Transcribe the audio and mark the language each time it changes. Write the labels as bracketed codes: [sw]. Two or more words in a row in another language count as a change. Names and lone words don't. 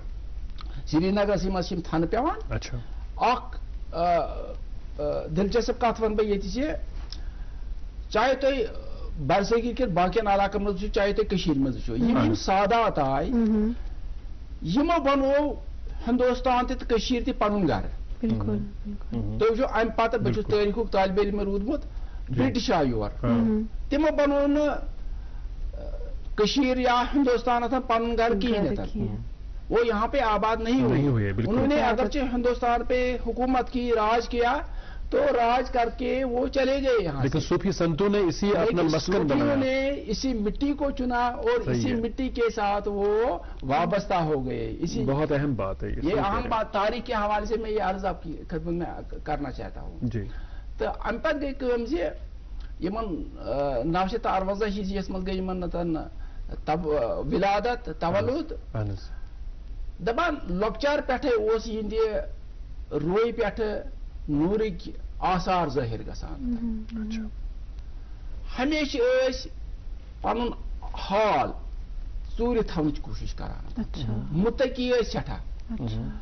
[ks] سری نگرسٕے منٛز چھِ یِم تھنہٕ پیوان. اکھ دلچسپ کتھ ونہٕ بہٕ ییٚتہِ زِ چاہے تُہۍ برصغیر کٮ۪ن باقین علاقن منٛز وٕچھِو چاہے تُہۍ کٔشیٖرِ منٛز وٕچھِو یِم سادات آے یِمو بنوو ہندوستان تہِ تہٕ کٔشیٖر تہِ پنُن گرٕ. تُہۍ وٕچھِو امہِ پتہٕ بہٕ چھُس تٲریٖخُک طالبہِ علم روٗدمُت برٹش آ یور تمو بنو کشیر یا ہندوستان پن گھر کہین [ur] وہ یہاں پہ آباد نہیں ہوئے. انہوں نے اگرچہ ہندوستان پہ حکومت کی راج کیا تو راج کر کے وہ چلے گئے یہاں. لیکن صوفی سنتوں نے اسی اپنا مسکن بنایا, نے اسی مٹی کو چنا اور اسی مٹی کے ساتھ وہ وابستہ ہو گئے. اسی بہت اہم بات ہے یہ اہم بات تاریخ کے حوالے سے میں یہ عرض آپ کی خدمت میں کرنا چاہتا ہوں. جی [ks] تو ام پتہ گئی کم زِ یمن 968 یس مز گئی یمن ولادت تولد دپان لۄکچار پٮ۪ٹھے اوس یِہنٛدِ روی پٮ۪ٹھٕ نوٗرٕکۍ آثار ظٲہِر گژھان. ہمیشہِ ٲسۍ پنُن حال ژوٗرِ تھاونٕچ کوٗشِش کران, مُتقی ٲسۍ سٮ۪ٹھاہ.